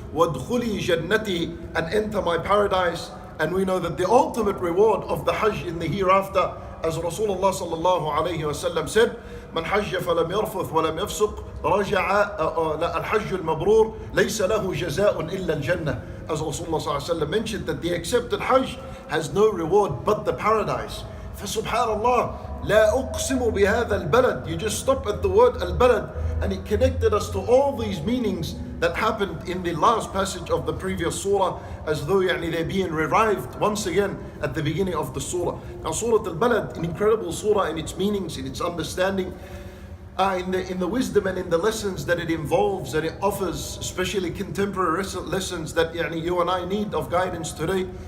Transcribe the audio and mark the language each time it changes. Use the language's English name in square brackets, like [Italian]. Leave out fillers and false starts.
[Arabic] وَادْخُلِي جَنَّتِي, [English] and enter my paradise. And we know that the ultimate reward of the Hajj in the hereafter, as Rasulullah [Arabic] sallallahu alayhi wa sallam [English] said, [Arabic] من حج فلم يرفث ولم يفسق رجع الحج المبرور ليس له جزاء إلا الجنة. [English] As Rasulullah [Arabic] sallallahu alayhi wa sallam [English] mentioned, that the accepted Hajj has no reward but the paradise. [Arabic] فسبحانallah, لا أقسم بهذا البلد. [English] You just stop at the word al-balad, and it connected us to all these meanings that happened in the last passage of the previous surah, as though they're being revived once again at the beginning of the surah. Now Surah Al-Balad, an incredible surah in its meanings, in its understanding, in the wisdom and in the lessons that it involves, that it offers, especially contemporary lessons that you and I need of guidance today.